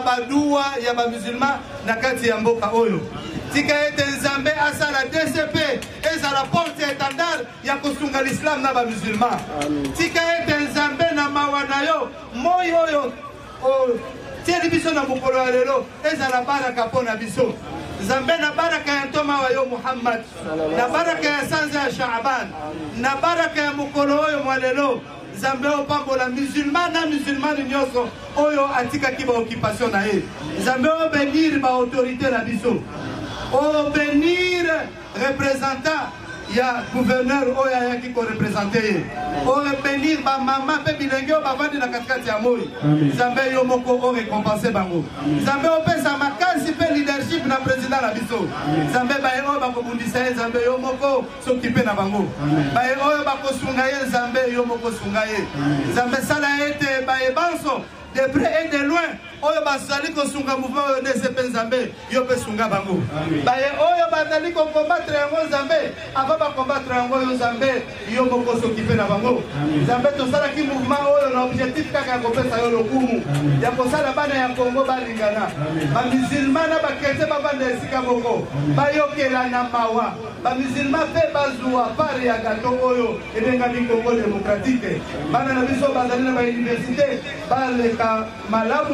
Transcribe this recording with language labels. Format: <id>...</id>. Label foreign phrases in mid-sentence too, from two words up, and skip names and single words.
<ln>badua ya ba musulman na kati ya mboka oyo tika ete nzambe asala DCP ezala</ln> <fr>porte étendard</fr> <ln>ya kosunga l'islam na ba musulman tika ete nzambe na mawana yo moyo oyo tieli biso na mokolo ya lelo ezala baraka mpo na biso nzambe na baraka ya ntoma wa yo Muhammad na baraka ya sanza ya Shaaban na baraka ya mokolo oyo mwa lelo nzambe opambola musulman na musulmane nyonso oyo atikaki ba occupation na ye nzambe obenir ba autorité na biso obéir représentant ya gouverneur oyo ayaki korepresente ye obéir bamama mpe bilenge oyo bavandi na katikati ya moi nzambe yo moko orécompense bango nzambe opesa makasi mpe leadership na président na biso nzambe baye oyo bakobundisa ye nzambe yo moko sokipe na bango baye oyo bakosunga ye nzambe yo moko sunga ye nzambe sala ete baye banso de</ln> <fr>près et de loin</fr> <ln>oyo bazali kosunga mouvement oyo DCP nzambe yo mpe sunga bango baye oyo bazali kokombattre yango nzambe ava bakombattre yango oyo nzambe yo moko sokipe na bango nzambe tosalaki mouvement oyo na objectif kaka ya kopesa yo lokumu ya kosala bana ya Congo balingana bamusulman na bakretien bavanda esika moko bayokela na mawa bamusulman mpe bazwa pare ya gato oyo ebengami Congo démocratique bana na biso bazali na bauniversité baleka malamu</ln>